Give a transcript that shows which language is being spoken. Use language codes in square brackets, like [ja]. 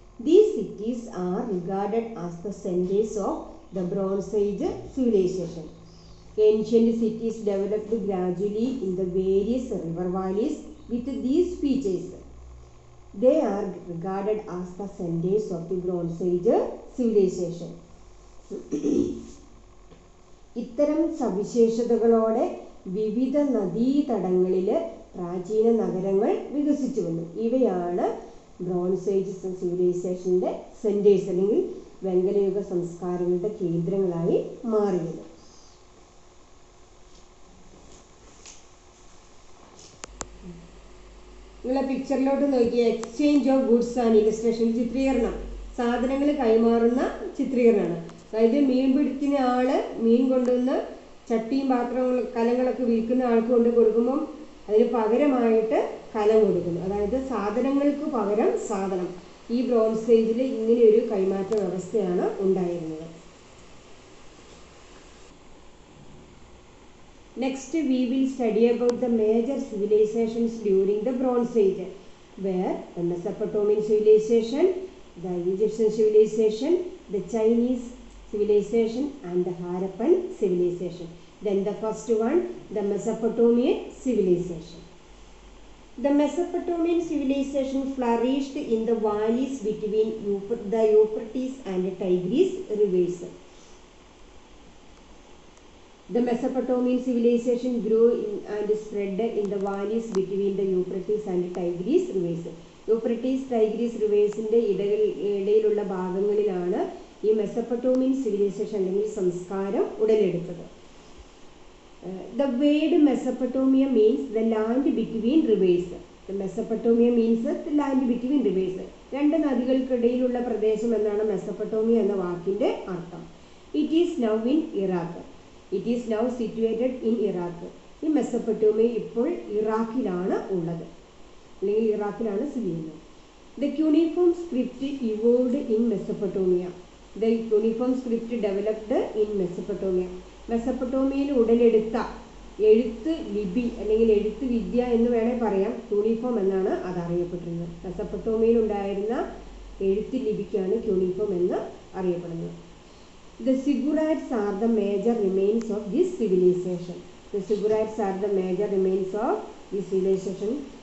[en] These cities are regarded as the centers of the Bronze Age civilization. Ancient cities developed gradually in the various river valleys with these features. They are regarded as the centers of the Bronze Age civilization. [ml] ഇത്തരം സവിശേഷതകളോടെ വിവിധ നദീതടങ്ങളിൽ പ്രാചീന നഗരങ്ങൾ വികസിച്ചു വന്നു. ഇവയാണ് [en] bronze age സിവിലൈസേഷൻ്റെ centres, [ml] അല്ലെങ്കിൽ വെങ്കലയുഗ സംസ്കാരങ്ങളുടെ കേന്ദ്രങ്ങളായി മാറിയത്. നിങ്ങളെ പിക്ചറിലോട്ട് നോക്കിയ [en] exchange of goods and illustration, [ml] ചിത്രീകരണം, സാധനങ്ങൾ കൈമാറുന്ന ചിത്രീകരണമാണ്. അതായത് മീൻ പിടിക്കുന്ന ആൾ മീൻ കൊണ്ടുവന്ന് ചട്ടിയും പാത്രങ്ങൾ കലങ്ങളൊക്കെ വിൽക്കുന്ന ആൾക്ക് കൊണ്ട് കൊടുക്കുമ്പം അതിന് പകരമായിട്ട് കലം കൊടുക്കുന്നു. അതായത് സാധനങ്ങൾക്ക് പകരം സാധനം. ഈ ബ്രോൺസ് ഏജിൽ ഇങ്ങനെ ഒരു കൈമാറ്റ വ്യവസ്ഥയാണ് ഉണ്ടായിരുന്നത്. [en] Next we will study about the major civilizations during the Bronze Age, where the Mesopotamian civilization, the Egyptian civilization, the Chinese civilization and the Harappan civilization. Then the first one, the Mesopotamian civilization. The Mesopotamian civilization flourished in the valleys between the Euphrates and the Tigris rivers. The Mesopotamian civilization grew and spread in the valleys between the Euphrates and Tigris rivers. [ml] Euphrates, Tigris riversiന്റെ ഇടയിലുള്ള ഭാഗങ്ങളിലാണ് ഈ Mesopotamian civilisation അല്ലെങ്കിൽ സംസ്കാരം ഉടലെടുത്തത്. [en] The word Mesopotamia means the land between rivers. The Mesopotamia means the land between rivers. [ml] രണ്ട് നദികൾക്കിടയിലുള്ള പ്രദേശം എന്നാണ് Mesopotamia എന്ന വാക്കിന്റെ അർത്ഥം. [en] It is now in Iraq. It is now situated in Iraq. [ml] ഈ മെസപ്പൊട്ടോമിയ ഇപ്പോൾ ഇറാഖിലാണ് ഉള്ളത്, അല്ലെങ്കിൽ ഇറാഖിലാണ് സ്ഥിതി ചെയ്യുന്നത്. [en] The cuneiform script evolved in Mesopotamia. The cuneiform script developed in Mesopotamia. [ml] മെസപ്പൊട്ടോമിയയിൽ ഉടലെടുത്ത എഴുത്ത് ലിപി അല്ലെങ്കിൽ എഴുത്ത് വിദ്യ എന്ന് വേണേൽ പറയാം. ക്യൂണിഫോം എന്നാണ് അത് അറിയപ്പെട്ടിരുന്നത്. മെസപ്പൊട്ടോമിയയിൽ ഉണ്ടായിരുന്ന എഴുത്ത് ലിപിക്കാണ് ക്യൂണിഫോം എന്ന് അറിയപ്പെടുന്നത്. [en] The ziggurats are the major remains of this civilization. The ziggurats are the major remains of this civilization.